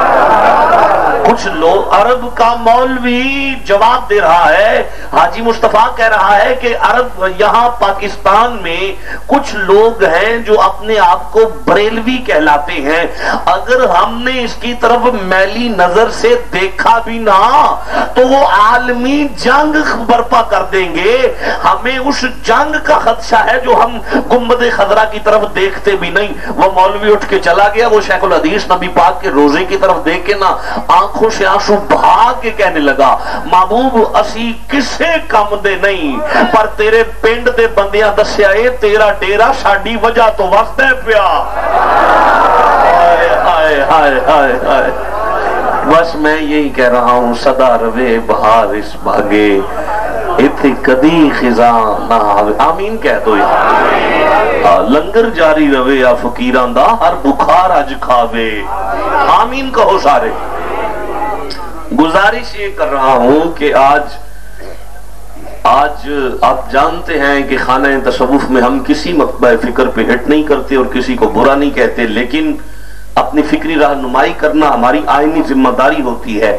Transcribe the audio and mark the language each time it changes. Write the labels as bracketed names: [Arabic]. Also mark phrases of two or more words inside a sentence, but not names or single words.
[Urdu] کہلاتے ہیں، کچھ لوگ، عرب کا مولوی جواب دے رہا ہے، حاجی مصطفیٰ کہہ رہا ہے کہ عرب یہاں پاکستان میں کچھ لوگ ہیں جو اپنے آپ کو بریلوی کہلاتے ہیں، اگر ہم نے اس کی طرف میلی نظر سے دیکھا بھی نہ تو وہ عالمی جنگ برپا کر دیں گے، ہمیں اس جنگ کا خدشہ ہے جو ہم گنبد خضرا کی طرف دیکھتے بھی نہیں۔ وہ مولوی اٹھ کے چلا گیا، وہ شیخ الحدیث نبی پاک کے روزے کی طرف دیکھ کے نا آنکھوں سے آنسو بہا کے کہنے لگا، [Punjabi] محبوب اسی کسے کم دے نہیں، پر تیرے پنڈ دے بندیاں دسیا اے تیرا ڈیرا ساڈی وجہ تو وسدا پیا۔ ہائے ہائے ہائے ہائے، [Urdu] بس میں یہی کہہ رہا ہوں، [Punjabi] صدا روے بہار اس بھاگے اتھے کدی خزاں نہ آوے۔ آمین کہہ دو یار، لنگر جاری روے یا فقیران دا ہر بخار اج کھاوے۔ [Urdu] آمین کہو سارے۔ گزارش یہ کر رہا ہوں کہ آج آپ جانتے ہیں کہ خانہ تصوف میں ہم کسی مکتبہ فکر پہ ہٹ نہیں کرتے اور کسی کو برا نہیں کہتے، لیکن اپنی فکری رہنمائی کرنا ہماری آئینی ذمہ داری ہوتی ہے۔